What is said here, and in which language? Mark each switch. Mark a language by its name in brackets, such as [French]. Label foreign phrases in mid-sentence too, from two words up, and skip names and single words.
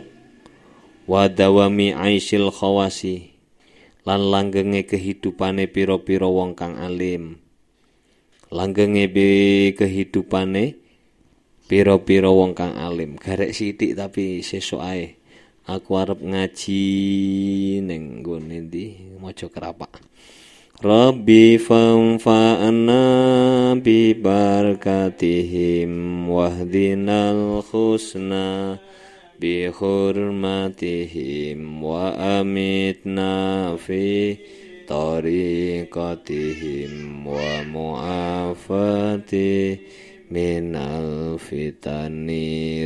[Arabic] ودوام عيش الخواص [Javanese] lan langgenge kehidupane pira-pira wong kang alim. Langgenge kehidupane pira-pira wong kang alim. Garek sithik tapi sesuk ae aku arep ngaji ning nggone ndi Maja Kerapak. [Arabic] ربي فانفعنا ببركاتهم واهدنا الحسنى بحرمتهم وأمتنا في طريقتهم ومعافاة من الفتن.